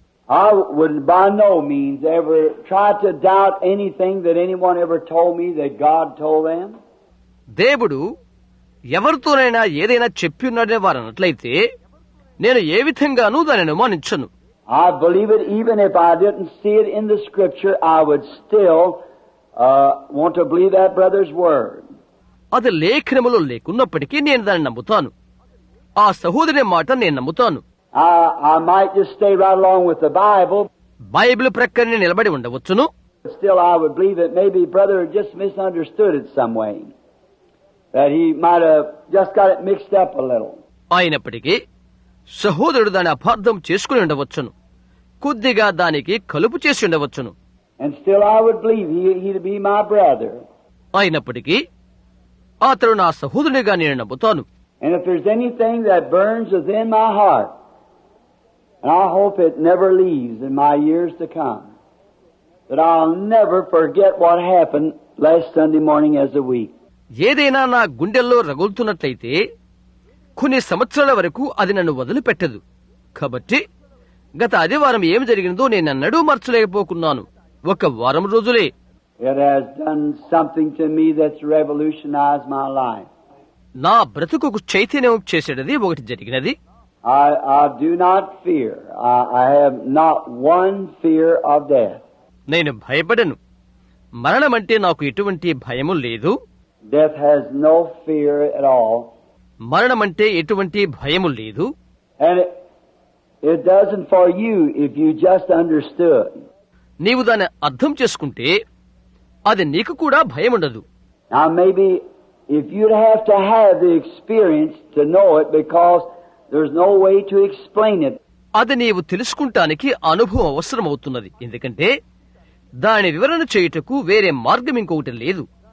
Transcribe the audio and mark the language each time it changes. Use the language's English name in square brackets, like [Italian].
[English] I would by no means ever try to doubt anything that anyone ever told me that God told them. [Telugu] దేవుడు ఎవరితోనైనా ఏదైనా చెప్పి ఉన్నాడనే వారు అన్నట్లయితే నేను ఏ విధంగానూ దానిని అనుమానించను. [English] I believe it even if I didn't see it in the Scripture, I would still want to believe that brother's word. [Telugu] అది లేఖనములో లేకున్నప్పటికీ నేను దాన్ని నమ్ముతాను. ఆ సహోదరుని మాట నేను నమ్ముతాను. [English] I might just stay right along with the Bible. [Telugu] Bible ప్రక్కనే నిలబడి ఉండవచ్చును. [English] Still, I would believe that maybe brother just misunderstood it some way. That he might have just got it mixed up a little. [Telugu] అయినప్పటికీ సహోదరుడు దాని అపార్థం చేసుకుని ఉండవచ్చును. కొద్దిగా దానికి కలుపు చేసి ఉండవచ్చును. [English] And still I would believe he'd be my brother. [Telugu] అయినప్పటికీ అతడు నా సహోదరునిగా నేను నమ్ముతాను. [English] And if there's anything that burns within my heart, and I hope it never leaves in my years to come, that I'll never forget what happened last Sunday morning as a week. [Telugu] ఏదైనా నా గుండెల్లో రగులుతున్నట్లయితే కొన్ని సంవత్సరాల వరకు అది నన్ను వదిలిపెట్టదు. కాబట్టి గత ఆదివారం ఏమి జరిగినదో నేనన్నడూ మర్చలేకపోకున్నాను. ఒక వారం రోజులే. [English] It has done something to me that's revolutionized my life. [Telugu] నా బ్రతుకుకు చైతన్యం చేసేది ఒకటి జరిగినది. [English] I do not fear. I have not one fear of death. [Telugu] నేను భయపడను. మరణమంటే నాకు ఎటువంటి భయము లేదు. [English] Death has no fear at all. [Telugu] మరణమంటే ఎటువంటి భయము లేదు. [English] And it doesn't for you if you just understood. [Telugu] నీవు దాన్ని అర్థం చేసుకుంటే అది నీకు కూడా భయముండదు. [English] Now maybe if you'd have to have the experience to know it because there's no way to explain it. [Telugu] అది నీవు తెలుసుకుంటానికి అనుభవం అవసరమవుతున్నది. ఎందుకంటే దాని వివరణ చేయుటకు వేరే మార్గం ఇంకొకటి లేదు.